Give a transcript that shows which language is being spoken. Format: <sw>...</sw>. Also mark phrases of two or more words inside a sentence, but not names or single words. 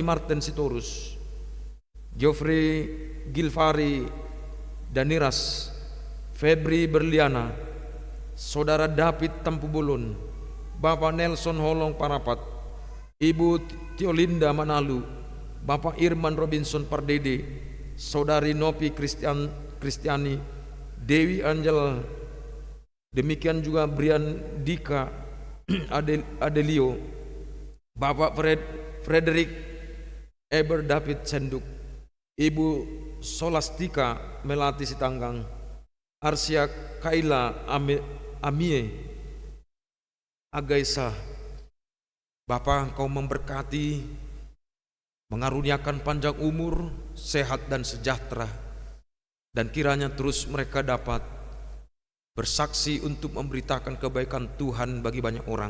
<id>Martin Sitorus, Geoffrey Gilvari Daniras, Febri Berliana, Saudara David Tampubulun, Bapak Nelson Holong Parapat, Ibu Tiolinda Manalu, Bapak Irman Robinson Pardede, Saudari Nopi Kristiani, Dewi Angel, demikian juga Brian Dika Adelio, Bapak Frederick Eber David Senduk, Ibu Solastika Melati Sitanggang, Arsia Kaila Amie Agaisa. Bapa, Engkau memberkati mengaruniakan panjang umur, sehat dan sejahtera, dan kiranya terus mereka dapat bersaksi untuk memberitakan kebaikan Tuhan bagi banyak orang.</id>